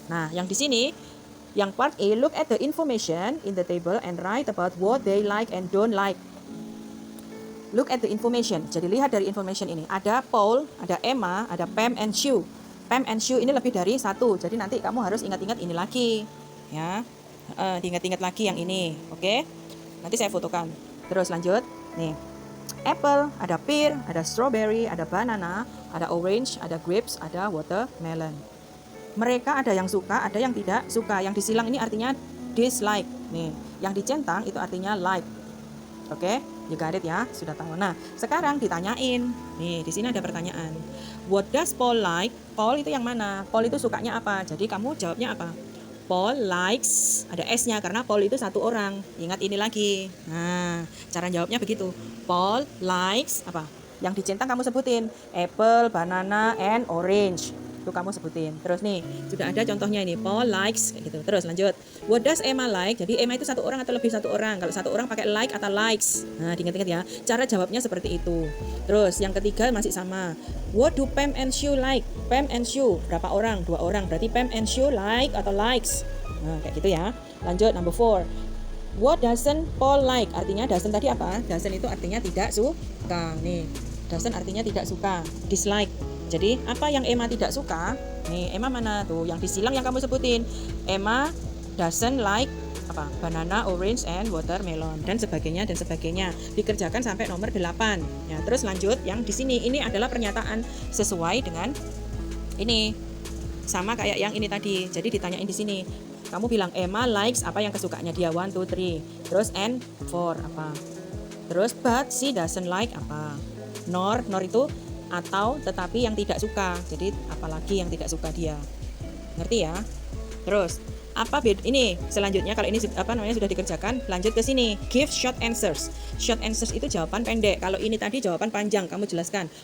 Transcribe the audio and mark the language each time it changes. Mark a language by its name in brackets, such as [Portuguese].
[Indonesian] Nah, yang di sini yang [English] part A, look at the information in the table and write about what they like and don't like. Look at the information. [Indonesian] Jadi lihat dari information ini. Ada Paul, ada Emma, ada Pam and Sue. Pam and Sue ini lebih dari satu. Jadi nanti kamu harus ingat-ingat ini lagi. Ya. Diingat-ingat lagi yang ini. Oke? Nanti saya fotokan. Terus lanjut. Nih. apple, ada pear, ada strawberry, ada banana, ada orange, ada grapes, ada watermelon. Mereka ada yang suka, ada yang tidak suka. Yang disilang ini artinya dislike. Nih, yang dicentang itu artinya like. Oke, [English] you got it [Indonesian] ya, sudah tahu. Nah, sekarang ditanyain. Nih, di sini ada pertanyaan. [English] What does Paul like? [Indonesian] Paul itu yang mana? Paul itu sukanya apa? Jadi kamu jawabnya apa? Paul likes, ada S-nya karena Paul itu satu orang. Ingat ini lagi. Nah, cara jawabnya begitu. Paul likes apa? Yang dicentang kamu sebutin. Apple, banana, and orange. Itu kamu sebutin. Terus nih, sudah ada contohnya ini. Paul likes kayak gitu. Terus lanjut. [English] What does Emma like? [Indonesian] Jadi Emma itu satu orang atau lebih satu orang. Kalau satu orang pakai like atau likes. Nah, diingat-ingat ya. Cara jawabnya seperti itu. Terus yang ketiga masih sama. [English] What do Pam and Sue like? [Indonesian] Pam and Sue berapa orang? 2 orang. Berarti Pam and Sue like atau likes. Nah, kayak gitu ya. Lanjut number 4. [English] What doesn't Paul like? [Indonesian] Artinya doesn't tadi apa? Doesn't itu artinya tidak suka. Nih, doesn't artinya tidak suka. Dislike. Jadi apa yang Emma tidak suka? Nih, Emma mana tuh? Yang disilang yang kamu sebutin. [English] Emma doesn't like [Indonesian] apa? Banana, orange, and watermelon dan sebagainya dan sebagainya. Dikerjakan sampai nomor 8. Ya, terus lanjut yang di sini. Ini adalah pernyataan sesuai dengan ini. Sama kayak yang ini tadi. Jadi ditanyain di sini. Kamu bilang Emma likes apa yang kesukaannya dia 1 2 3. Terus and 4 apa? Terus [English] but she doesn't like [Indonesian] apa? Nor itu atau tetapi yang tidak suka. Jadi apalagi yang tidak suka dia. Ngerti ya? Terus apa beda ini selanjutnya kalau ini apa namanya sudah dikerjakan, lanjut ke sini. [English] Give short answers. [Indonesian] Short answers itu jawaban pendek. Kalau ini tadi jawaban panjang, kamu jelaskan.